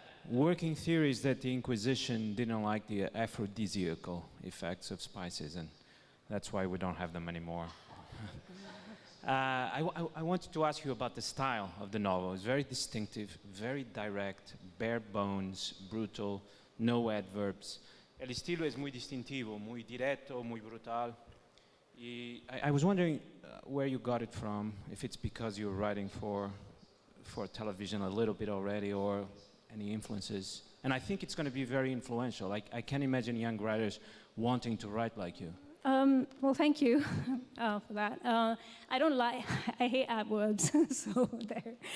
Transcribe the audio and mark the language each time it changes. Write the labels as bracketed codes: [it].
[en] Working theory is that the Inquisition didn't like the aphrodisiacal effects of spices, and that's why we don't have them anymore. I wanted to ask you about the style of the novel. It's very distinctive, very direct, bare bones, brutal, no adverbs. [es] El estilo es muy distintivo, muy directo, muy brutal. [en] I was wondering where you got it from, if it's because you were writing for television a little bit already, or any influences. And I think it's going to be very influential. I can't imagine young writers wanting to write like you. Well, thank you for that. I hate adverbs, so there.